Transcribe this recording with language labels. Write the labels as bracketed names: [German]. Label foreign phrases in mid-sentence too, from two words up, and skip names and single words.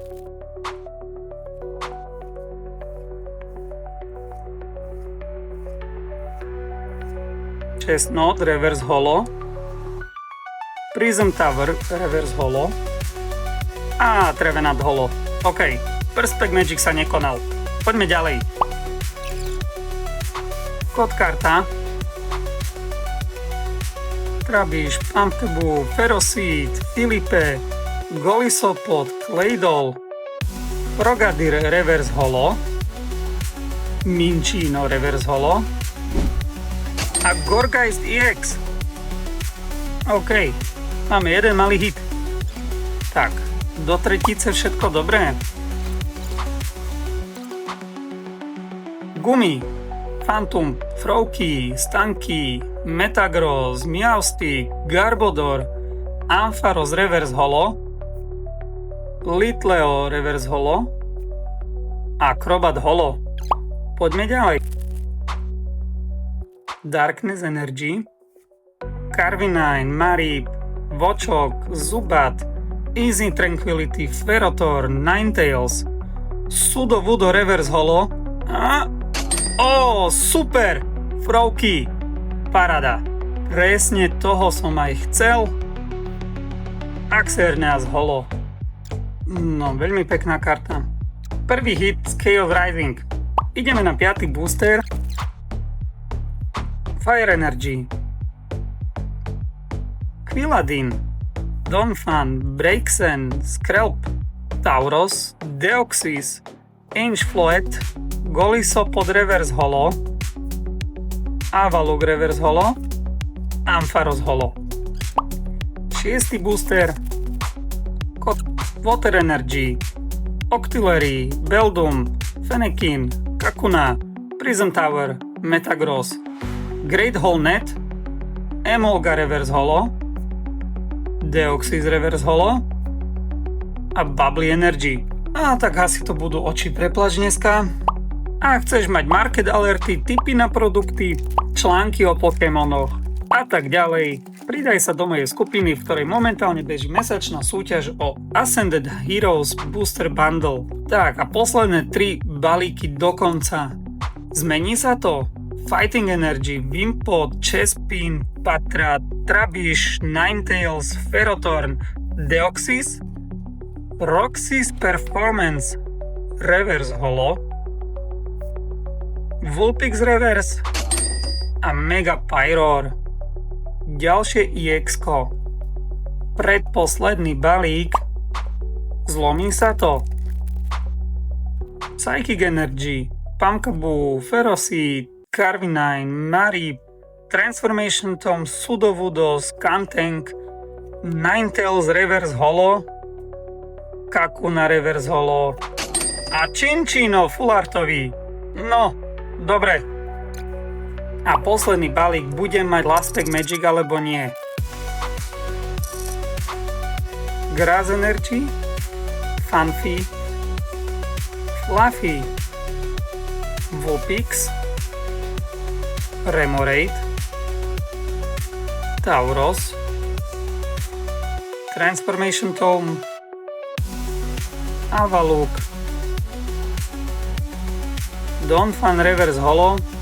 [Slovak] Chestnut, Reverse Holo, Prism Tower, Reverse Holo a Trevenant Holo. OK, Perspect Magic sa nekonal. Poďme ďalej. Kód karta, Trubbish, Pumpkaboo, Ferocid, Philippe, Golisopod, Claydol, Frogadier, Reverse Holo, Minccino, Reverse Holo a Gourgeist EX. OK, máme jeden malý hit. Tak, do tretice všetko dobré. Gumi, Phantom, Froaky, Stanky, Metagross, Meowstic, Garbodor, Ampharos Reverse Holo, Litleo Reverse Holo a Crobat Holo. Poďme ďalej. Darkness Energy, Carvinine, Mareep, Vochok, Zubat, Easy Tranquility, Ferrothorn, Ninetales, Sudowoodo Reverse Holo a... super! Froaky! Paráda! Presne toho som aj chcel. A Xerneas Holo. No, veľmi pekná karta. Prvý hit z Chaos Rising. Ideme na 5. booster. Fire Energy, Quilladin, Donphan, Braixen, Skrelp, Tauros, Deoxys, Angefloet, Golisopod Reverse Holo, Avalugg Reverse Holo, Ampharos Holo. 6. booster, Water Energy, Octillery, Beldum, Fennekin, Kakuna, Prism Tower, Metagross, Great Hall Net, Emolga Reverse Holo, Deoxys Reverse Holo a Bubbly Energy. A tak asi to budú oči preplač dneska. A chceš mať market alerty, tipy na produkty, články o Pokémonoch a a tak ďalej. Pridaj sa do mojej skupiny, v ktorej momentálne beží mesačná súťaž o Ascended Heroes Booster Bundle. Tak a posledné 3 balíky do konca. Zmení sa to? Fighting Energy, Wimpod, Chespin, Patra, Trubbish, Ninetales, Ferrothorn, Deoxys, Roxys Performance, Reverse Holo, Vulpix Reverse a Mega Pyroar. Ďalšie EX-ko. Predposledný balík. Zlomí sa to? Psychic Energy, Pumpkaboo, Ferroseed, Carvinine, Marip, Transformation Tom, Sudowoodo, Skuntank, Ninetales Reverse Holo, Kakuna Reverse Holo a Chinchino Full Artový. No, dobre. A posledný balík, budem mať [English] Last Pack Magic [Slovak] alebo nie? Grass Energy, Funfi, Fluffy, Vulpix, Remoraid, Tauros, Transformation Tome, Avaluk, Donphan Reverse Holo,